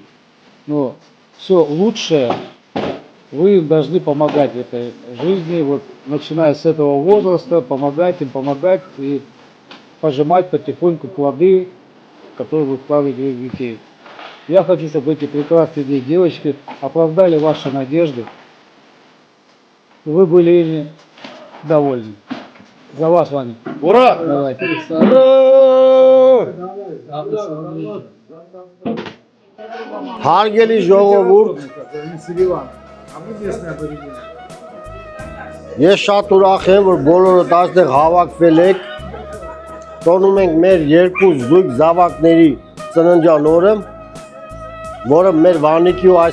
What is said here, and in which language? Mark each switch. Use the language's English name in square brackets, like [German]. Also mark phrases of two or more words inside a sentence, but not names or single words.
[Russian] Но все лучшее вы им должны помогать в этой жизни, вот, начиная с этого возраста, помогать им, помогать и пожимать потихоньку плоды, которые вы вкладываете в детей. Я хочу, чтобы эти прекрасные девочки оправдали ваши надежды, и вы были ими довольны. За вас, Ваня. Ура! Давайте. [Armenian] Հարգելի ժողովուրդ, ես շատ ուրախ եմ, որ բոլորդ այստեղ հավաքվել եք, տոնում ենք մեր երկու զույգ զավակների ծննդյան օրը, որը մեր Վանիկի ու